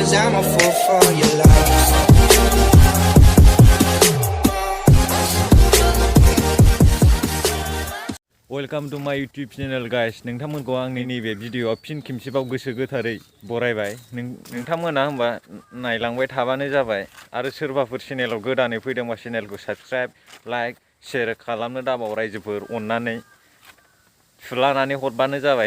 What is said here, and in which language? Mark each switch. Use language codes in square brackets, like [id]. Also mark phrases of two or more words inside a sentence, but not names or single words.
[en] I'm a fool for your love. Welcome to my YouTube channel guys. [brx] नोंथांमोनखौ आंनि नैबे भिडिअ'आव फिन खेमसेबाव गोसो गोथारै बरायबाय। नोंथांमोना होमबा नायलांबाय थाबानो जाबाय आरो सोरबाफोर चेनेलाव गोदानै फैदोंबा चेनेलखौ साबस्क्राइब, लाइक, शेयार खालामनो दाबाव रायजोफोर अननानै थुलानानै हरबानो जाबाय।